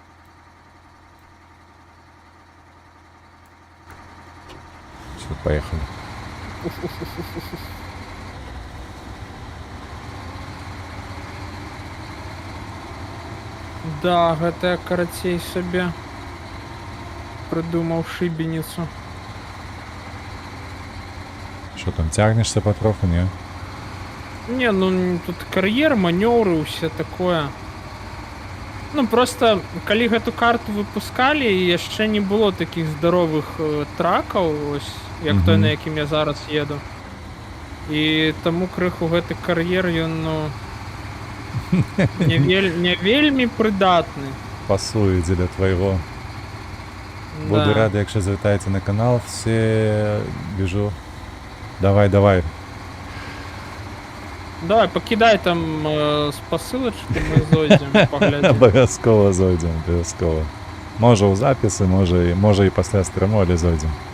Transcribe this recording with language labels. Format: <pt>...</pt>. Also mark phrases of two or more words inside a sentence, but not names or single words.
<ru>Все, поехали.</ru> <be>Да, гэта я карацей сабе</be> <uk>придумав шибеницу. Що там, тягнешся потроху, ні? Не, ну тут кар'єр,</uk> <ru>маневры, усе такое.</ru> <be>Ну просто, калі гэту карту выпускалі, яшчэ не было таких здоровых тракаў, ось, як той, Мгм. на якім я зараз еду. І таму крыху гэты кар'ер, ён, ну, не вельмі прыдатны.</be> <uk>Пасує для твоего. Буду</uk> <ru>Да.</ru> <uk>рад, якщо завітаєте на канал. Все біжу. Давай, давай. Давай, покидай там з посилочки, ми зойдемо, поглядимо. Обов'язково зайдемо, обов'язково. Може у записи, може і після стриму, але зайдемо.</uk>